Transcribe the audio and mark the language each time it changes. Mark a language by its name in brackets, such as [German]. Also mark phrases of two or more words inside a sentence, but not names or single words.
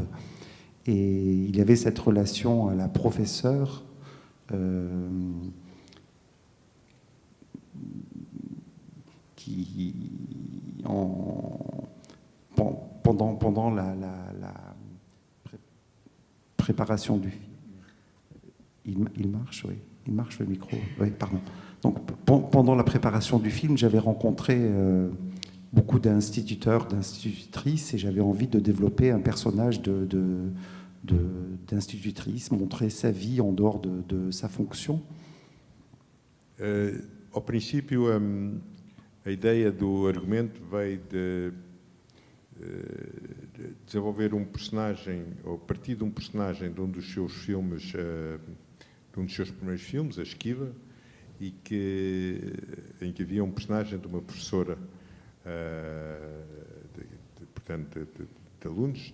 [French] Et il y avait cette relation à la professeure qui, pendant la préparation du film, il marche, oui, il marche le micro, oui, pardon. Donc pendant la préparation du film, j'avais rencontré beaucoup d'instituteurs, d'institutrices, et j'avais envie de développer un personnage d'institutrice, montrer sa vie en dehors de sa fonction. [Portuguese] Ao princípio, a ideia do argumento veio de desenvolver personagem, ou a partir de personagem de dos seus filmes, de dos seus primeiros filmes, A Esquiva, em que havia personagem de uma professora, portanto, de alunos.